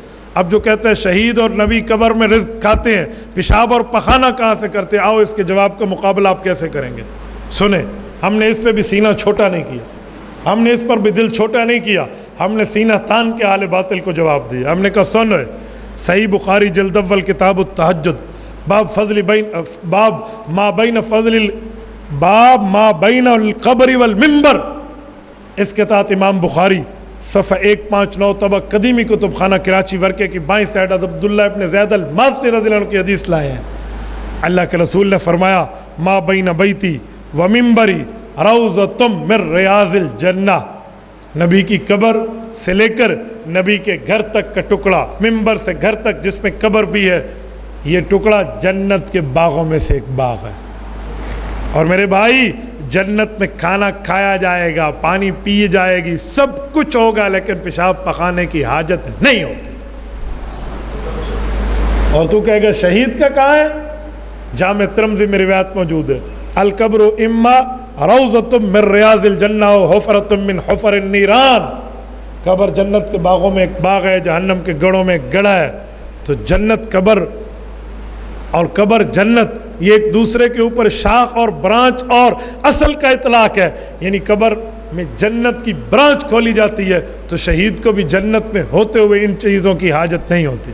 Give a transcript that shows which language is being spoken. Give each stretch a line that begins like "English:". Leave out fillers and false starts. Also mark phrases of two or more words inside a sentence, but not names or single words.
Urdu: اب جو کہتے ہیں شہید اور نبی قبر میں رزق کھاتے ہیں, پیشاب اور پخانہ کہاں سے کرتے ہیں, آؤ اس کے جواب کا مقابلہ آپ کیسے کریں گے. سنیں, ہم نے اس پہ بھی سینہ چھوٹا نہیں کیا, ہم نے اس پر بھی دل چھوٹا نہیں کیا, ہم نے سینہ تان کے اہل باطل کو جواب دیا. ہم نے کہا سن ہے, صحیح بخاری جلد اول کتاب التہجد, باب ما بین القبر والمنبر, اس کے تحت امام بخاری صفحہ 159 طبع قدیمی کتب خانہ کراچی ورکے کی بائیں سائڈ عبداللہ ابن زید المازنی
Arabic: رضی اللہ عنہ
Urdu: کی حدیث لائے ہیں. اللہ کے رسول نے فرمایا
Arabic: ما بین بیتی و منبری روضۃ من ریاض الجنہ,
Urdu: نبی کی قبر سے لے کر نبی کے گھر تک کا ٹکڑا, منبر سے گھر تک جس میں قبر بھی ہے, یہ ٹکڑا جنت کے باغوں میں سے ایک باغ ہے. اور میرے بھائی, جنت میں کھانا کھایا جائے گا, پانی پی جائے گی, سب کچھ ہوگا, لیکن پیشاب پخانے کی حاجت نہیں ہوتی. اور تو کہے گا شہید کا کہاں ہے؟ جامع ترمذی میں روایت موجود ہے,
Arabic: القبر اما روضۃ من ریاض الجنہ و حفرۃ من حفر النیران,
Urdu: قبر جنت کے باغوں میں ایک باغ ہے, جہنم کے گڑھوں میں ایک گڑھا ہے. تو جنت قبر اور قبر جنت یہ ایک دوسرے کے اوپر شاخ اور برانچ اور اصل کا اطلاق ہے. یعنی قبر میں جنت کی برانچ کھولی جاتی ہے, تو شہید کو بھی جنت میں ہوتے ہوئے ان چیزوں کی حاجت نہیں ہوتی.